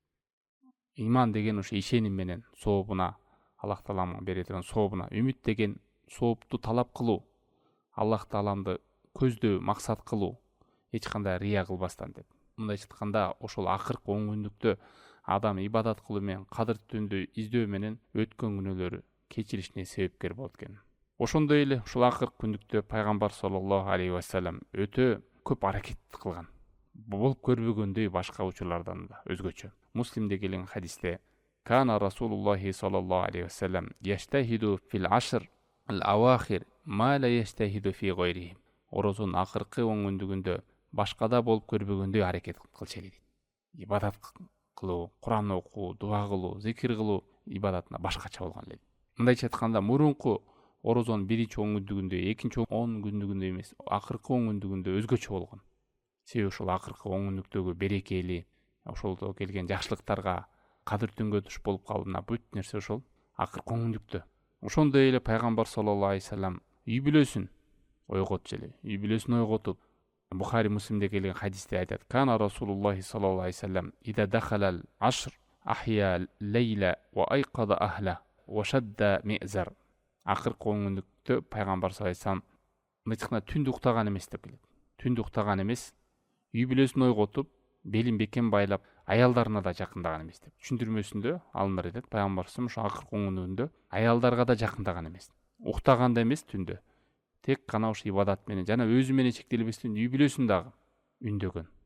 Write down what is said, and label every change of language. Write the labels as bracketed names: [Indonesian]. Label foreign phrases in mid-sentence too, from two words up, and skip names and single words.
[Kyrgyz] Иман деген ушу ишеним менен сообуна, Аллах Тааламга бере турган сообуна, үмүт деген соопту талап кылуу, Аллах Тааламды көздөө, максат кылуу, эч кандай рия кылбастан деп. Мындайча айтканда, ошол акыркы 10 күндүктө адам ибадат кылуу менен, кадыр түндү издөө менен өткөн күнөөлөрү кечиришине себепкер болот экен. Ошондой эле ушул акыркы күндүктө пайгамбар [Arabic] صلى الله عليه وسلم [Kyrgyz] өтө көп аракет кылган. Болуп көрбөгөндөй башка учурлардан да өзгөчө. Муслимде келген хадисте: [Arabic] "كان رسول الله صلى الله عليه وسلم يجتهد في العشر الأواخر ما لا يجتهد في غيره." [Kyrgyz] Орозонун акыркы 10 күндүгүндө башкада болуп көрбөгөндөй аракет кылчу эле дейт. Ибадат кылуу, Куран окуу, дуа кылуу, зикир кылуу ибадатына башкача болгон эле. Мындайча айтканда, мурунку орозонун биринчи 10 күндүгүндө, экинчи 10 күндүгүндө эмес, акыркы 10 күндүгүндө өзгөчө болгон. Себеби ушул акыркы 10 күндүктөгү берекели, ошолдо келген жакшылыктарга, кадыр түнгө туш болуп калуuna бүт нерсе ошол акыркы 10 күндүктө. Ошондой эле пайгамбар [Arabic] صلى الله عليه وسلم [Kyrgyz] үй бүлөсүн ойготчу эле. Үй бүлөсүн ойготуп, Бухари Муслимде келген хадисте айтат: [Arabic] "كان رسول الله صلى الله عليه وسلم إذا دخل العشر أحيا الليل وأيقظ أهله وشد المئزر." [Kyrgyz] Акыркы 10 күндүктө пайгамбар [Arabic] صلى الله عليه وسلم [Kyrgyz] мынча түндү уктаган эмес деп келет. Түндү уктаган эмес, үй бүлөсүн ойготуп, белин бекем байлап, аялдарына да жакындаган эмес деп. Түшүндүрмөсүндө алымдар айтат, пайгамбарыбыз ушу акыркы 10 күндүндө аялдарга да жакындаган эмес. Уктаганда эмес түндө. Тек гана ушу ибадат менен жана өзү менен чектелбестен үй бүлөсүн дагы үндөгөн.